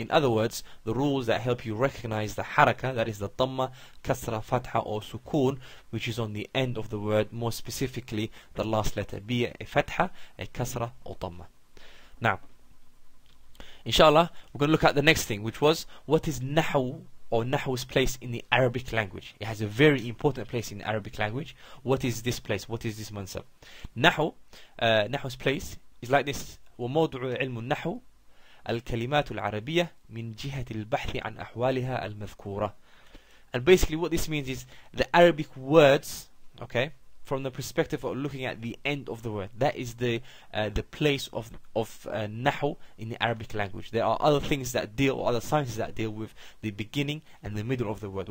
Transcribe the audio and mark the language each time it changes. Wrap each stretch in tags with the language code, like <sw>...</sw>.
<en>In other words, the rules that help you recognize the haraka, that is the dhamma, kasra, fatha or sukun, which is on the end of the word, more specifically the last letter, be it a fatha, a kasra or dhamma. Now, inshallah, we're going to look at the next thing, which was what is nahu, or Nahu's place in the Arabic language. It has a very important place in the Arabic language. What is this place? What is this mansab? Nahu's place is like this:</en> <ar>وموضوع علم النحو الكلمات العربية من جهة البحث عن أحوالها المذكورة.</ar> <en>And basically what this means is the Arabic words, okay, from the perspective of looking at the end of the word. That is the place of Nahu in the Arabic language. There are other things that deal, or other sciences that deal with the beginning and the middle of the word.</en>